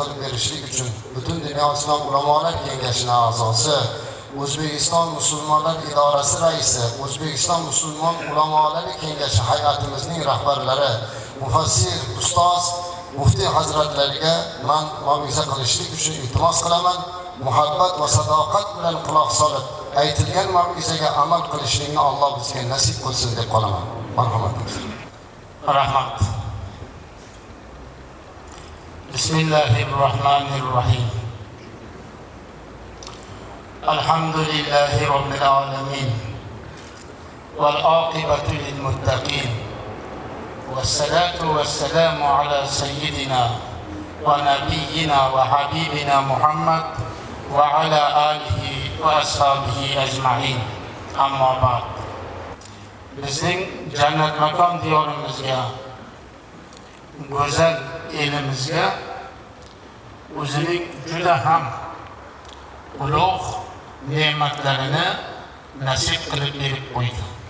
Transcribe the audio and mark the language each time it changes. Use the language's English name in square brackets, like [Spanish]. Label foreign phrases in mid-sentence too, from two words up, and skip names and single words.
[Uzbek] berishlik uchun butun dunyo islom ulamolar kengashining a'zosi, O'zbekiston musulmonlar idorasi raisi, O'zbekiston musulmon ulamolar kengashi hayotimizning rahbarlari, mufassir, ustoz, muftiy hazratlariga men ma'ruza qilishlik uchun iltimos qilaman. Muhabbat va sadoqat bilan quloq solib, aytilgan ma'ruzaga amal qilishlikni Alloh bizga nasib qilsin deb qolaman. Marhamat. Rahmat. [Arabic] Bismillahirrahmanirrahim. الحمد لله رب العالمين. والعاقبة للمتقين. والصلاة والسلام على سيدنا ونبينا وحبيبنا محمد وعلى آله وأصحابه أجمعين. أما بعد. [Uzbek] Bizning jannat makon diyorimizga, go'zal elimizga o'zining juda ham ulug' ne'matlarini nasib qilib berib qo'ydi.